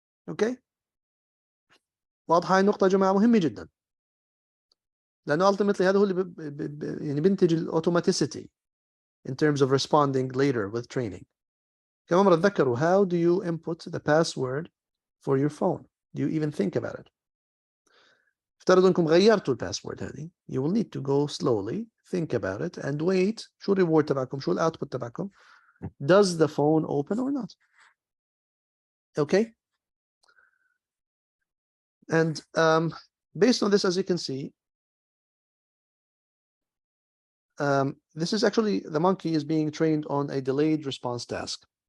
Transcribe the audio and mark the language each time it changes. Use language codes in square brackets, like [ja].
[en] Okay, [ar] واضحة هاي النقطة يا جماعة؟ مهمة جدا، لأنه [en] ultimately [ar] هذا هو اللي يعني بينتج الautomaticity [en] in terms of responding later with training. [ar] كمان مرة تذكروا, [en] how do you input the password for your phone? Do you even think about it? [ar] افترضوا انكم غيرتوا الباسورد هذه. [en] You will need to go slowly, think about it and wait. [ar] شو الريورد تبعكم؟ شو الاوتبوت تبعكم؟ [en] Does the phone open or not? Okay. And based on this, as you can see, this is actually, the monkey is being trained on a delayed response task.